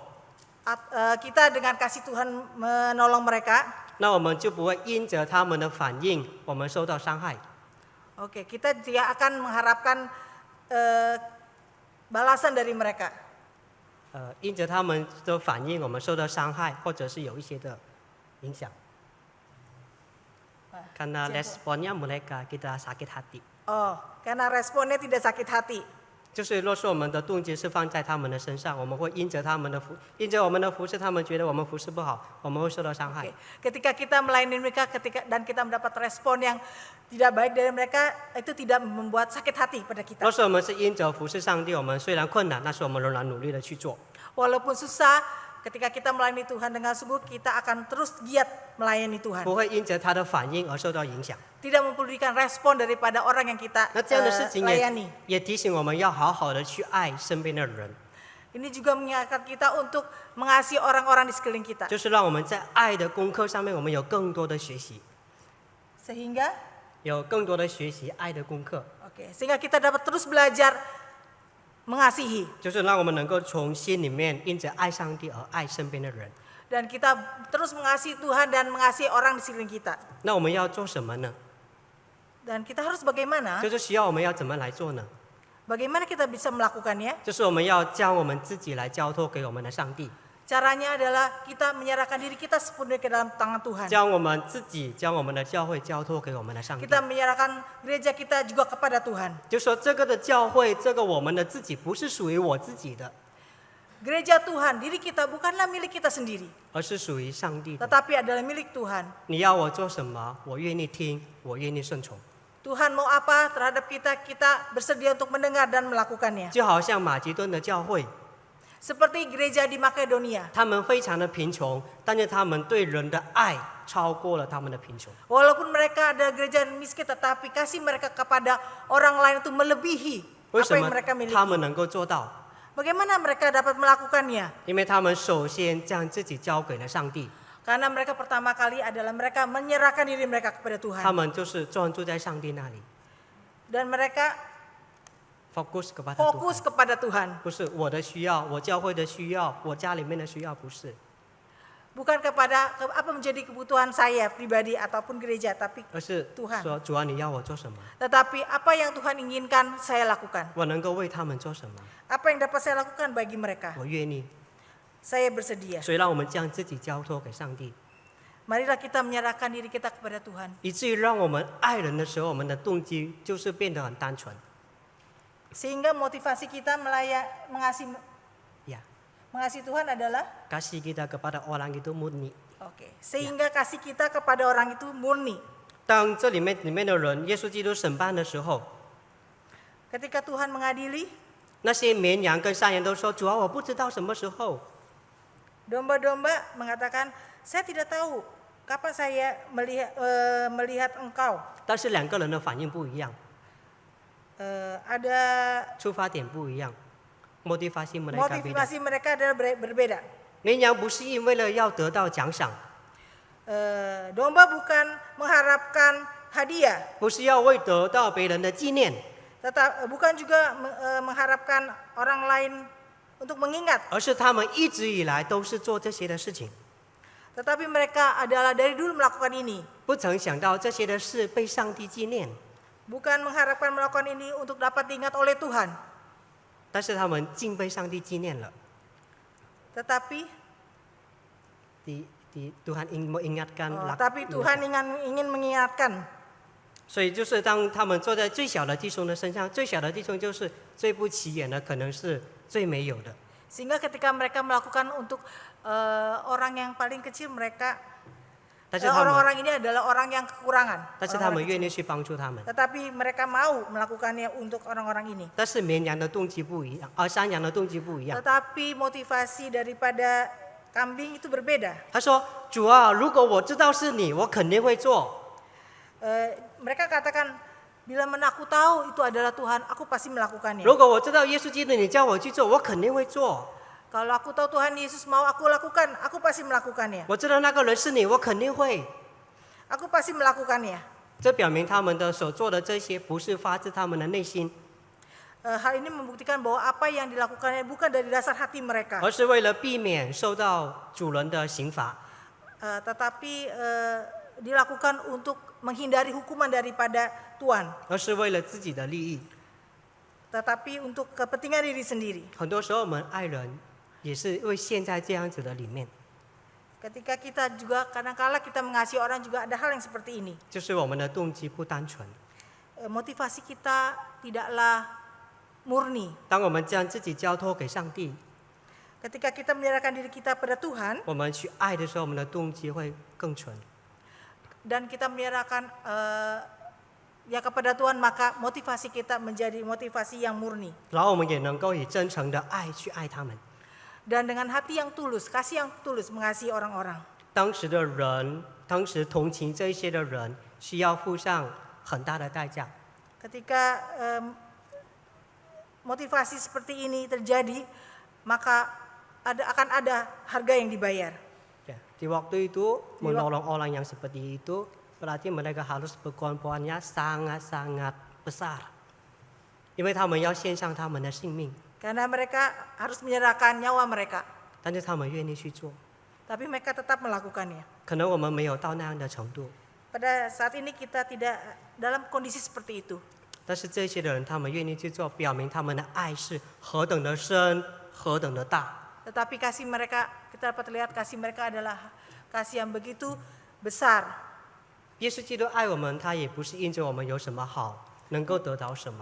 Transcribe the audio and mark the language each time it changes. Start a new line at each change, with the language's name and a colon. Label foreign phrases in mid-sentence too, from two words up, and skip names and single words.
Indonesian: kita dengan kasih Tuhan menolong mereka?
Chinese: 那我们就不会因着他们的反应，我们受到伤害。
Indonesian: Oke, kita tidak akan mengharapkan balasan dari mereka.
Chinese: 因着他们的反应，我们受到伤害，或者是有一些的影响。
Indonesian: Karena responnya mereka kita sakit hati。 Oh, karena responnya tidak sakit hati.
Chinese: 就是若是我们的动机是放在他们的身上，我们会因着我们的服侍，他们觉得我们服侍不好，我们会受到伤害。
Indonesian: Ketika kita melayani mereka, dan kita mendapat respon yang tidak baik dari mereka, itu tidak membuat sakit hati pada kita.
Chinese: 若是我们是因着服侍上帝，我们虽然困难，但是我们仍然努力的去做。
Indonesian: Walaupun susah, ketika kita melayani Tuhan dengan sungguh, kita akan terus giat melayani Tuhan.
Chinese: 不会因着他的反应而受到影响。
Indonesian: Tidak mempedulikan respon daripada orang yang kita
Chinese: 那这样的事情
Indonesian: layani.
Chinese: 也提醒我们要好好的去爱身边的人，
Indonesian: Ini juga mengingatkan kita untuk mengasihi orang-orang di sekeliling kita.
Chinese: 就是让我们在爱的功课上面，我们有更多的学习，
Indonesian: Sehingga
Chinese: 爱的功课，
Indonesian: sehingga kita dapat terus belajar mengasihi.
Chinese: 就是让我们能够从心里面因着爱上帝而爱身边的人。
Indonesian: Dan kita terus mengasihi Tuhan dan mengasihi orang di sekeliling kita.
Chinese: 那我们要做什么呢？
Indonesian: Dan kita harus bagaimana?
Chinese: 就是需要我们要怎么来做呢？
Indonesian: Bagaimana kita bisa melakukannya?
Chinese: 就是我们要将我们自己来交托给我们的上帝，
Indonesian: Caranya adalah kita menyerahkan diri kita sepenuhnya ke dalam tangan Tuhan.
Chinese: 将我们自己、将我们的教会交托给我们的上帝。
Indonesian: Kita menyerahkan gereja kita juga kepada Tuhan.
Chinese: 就说这个的教会，这个我们的自己不是属于我自己的，
Indonesian: Gereja Tuhan, diri kita bukanlah milik kita sendiri,
Chinese: 而是属于上帝的。
Indonesian: tetapi adalah milik Tuhan.
Chinese: 你要我做什么，我愿意听，我愿意顺从。
Indonesian: Tuhan mau apa terhadap kita, kita bersedia untuk mendengar dan melakukannya.
Chinese: 就好像马其顿的教会，
Indonesian: Seperti gereja di Makedonia.
Chinese: 他们非常的贫穷，但是他们对人的爱超过了他们的贫穷。
Indonesian: Walaupun mereka ada gereja miskin, tetapi kasih mereka kepada orang lain itu melebihi
Chinese: 为
Indonesian: apa
Chinese: 什
Indonesian: yang
Chinese: 么
Indonesian: mereka miliki.
Chinese: 他们能够做到？
Indonesian: Bagaimana mereka dapat melakukannya?
Chinese: 因为他们首先将自己交给了上帝，
Indonesian: Karena mereka pertama kali adalah mereka menyerahkan diri mereka kepada
Chinese: 他
Indonesian: Tuhan.
Chinese: 们就是专注在上帝那里。
Indonesian: Dan mereka fokus kepada fokus Tuhan. kepada Tuhan.
Chinese: 不是我的需要，我教会的需要，我家里面的需要，不是，
Indonesian: Bukan kepada apa menjadi kebutuhan saya pribadi ataupun gereja, tapi
Chinese: 而是
Indonesian: Tuhan.
Chinese: 说主啊，你要我做什么？
Indonesian: tetapi apa yang Tuhan inginkan saya lakukan.
Chinese: 我能够为他们做什么？
Indonesian: Apa yang dapat saya lakukan bagi mereka?
Chinese: 我愿意。
Indonesian: Saya bersedia.
Chinese: 所以让我们将自己交托给上帝，
Indonesian: Marilah kita menyerahkan diri kita kepada Tuhan.
Chinese: 以至于让我们爱人的时候，我们的动机就是变得很单纯。
Indonesian: Sehingga motivasi kita Ya, mengasihi Tuhan adalah kasih kita kepada orang itu murni. sehingga kasih kita kepada orang itu murni.
Chinese: 当这里面的人，耶稣基督审判的时候，
Indonesian: Ketika Tuhan mengadili,
Chinese: 那些绵羊跟山羊都说：“主啊，我不知道什么时候。
Indonesian: domba-domba mengatakan, saya tidak tahu kapan saya melihat engkau. ”
Chinese: 但是两个人的反应不一样，
Indonesian: Ada
Chinese: 出发点不一样 ，
Indonesian: motivasi mereka beda. motivasi mereka adalah berbeda.
Chinese: 绵羊不是因为了要得到奖赏，
Indonesian: Domba bukan mengharapkan hadiah,
Chinese: 不是要为得到别人的纪念，
Indonesian: bukan juga mengharapkan orang lain untuk mengingat.
Chinese: 而是他们一直以来都是做这些的事情，
Indonesian: Tetapi mereka adalah dari dulu melakukan ini.
Chinese: 不曾想到这些的事被上帝纪念，
Indonesian: Bukan mengharapkan melakukan ini untuk dapat diingat oleh Tuhan.
Chinese: 但是他们竟被上帝纪念了。
Indonesian: Tetapi Tuhan ingin mengingatkan， tapi Tuhan ingin mengingatkan.
Chinese: 所以就是当他们坐在最小的弟兄的身上，最小的弟兄就是最不起眼的，可能是最没有的。
Indonesian: Sehingga ketika mereka melakukan untuk orang yang paling kecil, mereka
Chinese: 但是他们，
Indonesian: orang-orang ini adalah orang yang kekurangan.
Chinese: 但是他们愿意去帮助他们。
Indonesian: Tetapi mereka mau melakukannya untuk orang-orang ini.
Chinese: 但是绵羊的动机不一样，山羊的动机不一样。
Indonesian: Tetapi motivasi daripada kambing itu berbeda.
Chinese: 他说：“主啊，如果我知道是你，我肯定会做。
Indonesian: Mereka katakan, bila mana aku tahu itu adalah Tuhan, aku pasti melakukannya.
Chinese: 如果我知道耶稣基督你叫我去做，我肯定会做。
Indonesian: Kalau aku tahu Tuhan Yesus mau aku lakukan, aku pasti melakukannya.
Chinese: 我知道那个人是你，我肯定会。
Indonesian: Aku pasti melakukannya. ”
Chinese: 这表明他们的所做的这些不是发自他们的内心，
Indonesian: Hal ini membuktikan bahwa apa yang dilakukannya bukan dari dasar hati mereka,
Chinese: 而是为了避免受到主人的刑罚。
Indonesian: tetapi dilakukan untuk menghindari hukuman daripada Tuhan,
Chinese: 而是为了自己的利益。
Indonesian: tetapi untuk kepentingan diri sendiri.
Chinese: 很多时候我们爱人也是会陷在这样子的里面，
Indonesian: Ketika kita juga kadang-kala kita mengasihi orang juga ada hal yang seperti ini.
Chinese: 就是我们的动机不单纯。
Indonesian: Motivasi kita tidaklah murni.
Chinese: 当我们将自己交托给上帝，
Indonesian: Ketika kita menyerahkan diri kita pada Tuhan
Chinese: 我们去爱的时候，我们的动机会更纯。
Indonesian: dan kita menyerahkan ya kepada Tuhan, maka motivasi kita menjadi motivasi yang murni.
Chinese: 然后我们也能够以真诚的爱去爱他们。
Indonesian: Dan dengan hati yang tulus, kasih yang tulus mengasihi orang-orang.
Chinese: 当时的人，当时同情这些的人，需要付上很大的代价。
Indonesian: Ketika motivasi seperti ini terjadi, maka akan ada harga yang dibayar. Ya, di waktu itu menolong orang yang seperti itu berarti mereka harus berkorbannya sangat-sangat besar,
Chinese: 因为他们要献上他们的性命，
Indonesian: Karena mereka harus menyerahkan nyawa mereka,
Chinese: 但是他们愿意去做。
Indonesian: tapi mereka tetap melakukannya.
Chinese: 可能我们没有到那样的程度，
Indonesian: Pada saat ini kita tidak dalam kondisi seperti itu.
Chinese: 但是这些的人他们愿意去做，表明他们的爱是何等的深，何等的大。
Indonesian: Tetapi kasih mereka, kita dapat lihat kasih mereka adalah kasih yang begitu besar.
Chinese: 耶稣基督爱我们，他也不是因着我们有什么好，能够得到什么，